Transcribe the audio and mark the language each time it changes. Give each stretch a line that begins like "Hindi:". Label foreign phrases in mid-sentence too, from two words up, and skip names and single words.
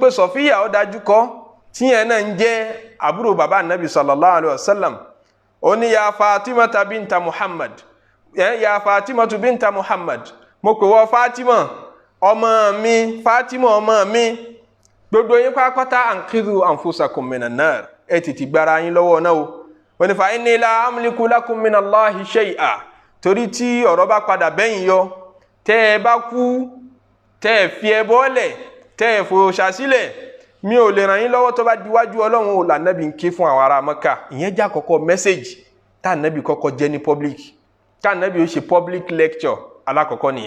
Yoruba: pé Sọfíyà ó dájú kọ́ tíyẹn náà ń jẹ́ àbúrò bàbá Nabi
Arabic: sallallahu alayhi wa sallam
Yoruba: ó ní ya Fatimata binta Muhammad ya Fatimatu binta Muhammad mo pè wọ́n Fatima ọmọ mi Fatima ọmọ mi gbogbo yín pátápátá
Arabic: anqidhu anfusakum minan nar
Yoruba: ẹ tètè gbára yín lọ́wọ́ náà o wọ́n ní
Arabic: fa inni la amliku lakum minallahi shay'a
Yoruba: torí tí ọ̀rọ̀ bá padà bẹ́yìn yọ tẹ́ ẹ bá kú tẹ́ ẹ fi ẹbọ lẹ̀ tẹ́ ẹ fòṣà sílẹ̀ mi ò lè ràn yín lọ́wọ́ tó bá diwájú Ọlọ́run ò lànàbì ń ké fún àwọn ará Mẹ́kà. Ìyẹn já kọ́kọ́ mẹ́sẹ̀gì tá ànàbì kọ́kọ́ jẹ́ ní public, tá ànàbì ó ṣe
English: public lecture
Yoruba: alákọ̀ọ́kọ́ nìyẹn.